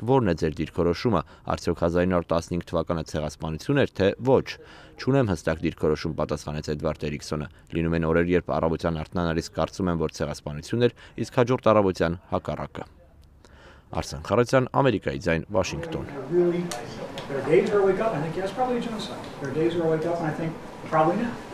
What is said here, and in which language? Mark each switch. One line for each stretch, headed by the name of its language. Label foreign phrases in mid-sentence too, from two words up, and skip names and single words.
Armenian: ո՞րն է ձեր դիրքորոշումը, արդյոք 1915 թվականը ցեղասպանություն էր, թե ոչ։ Չունեմ հստակ դիրքորոշում, պատասխանեց Էդվարդ Էրիքսոնը։ Լինում են օրեր, երբ առավոտյան արտանալիս կարծում եմ, որ ցեղասպանություն էր, իսկ հաջորդ առավոտյան հակառակը։ Արսեն Խառատյան, Ամերիկայի ձայն, Վաշինգտոն։
English: There are days where I wake up and I think, yeah, it's probably a genocide. There are days where I wake up and I think, probably not.